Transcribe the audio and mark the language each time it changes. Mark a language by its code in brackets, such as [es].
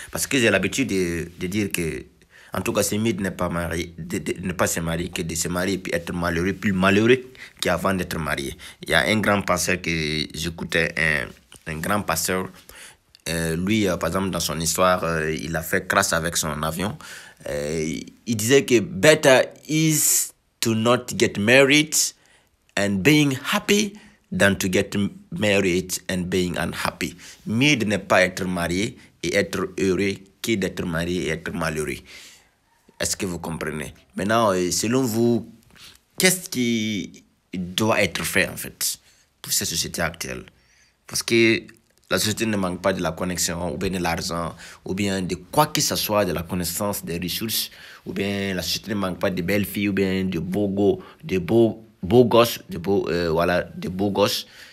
[fr] Parce que j'ai l'habitude de dire que, en tout cas, c'est mieux de ne pas se marier que de se marier et puis être malheureux, plus malheureux qu'avant d'être marié. Il y a un grand pasteur que j'écoutais, un grand pasteur. Lui, par exemple, dans son histoire, il a fait crash avec son avion. Il disait que [en] better is to not get married and being happy than to get married and being unhappy. [fr] Mieux de ne pas être marié et être heureux que d'être marié et être malheureux. Est-ce que vous comprenez? Maintenant, selon vous, qu'est-ce qui doit être fait en fait pour cette société actuelle? Parce que la société ne manque pas de la connexion, ou bien de l'argent, ou bien de quoi que ce soit, de la connaissance, des ressources, ou bien la société ne manque pas de belles filles, ou bien de beaux gosses, de beaux gosses.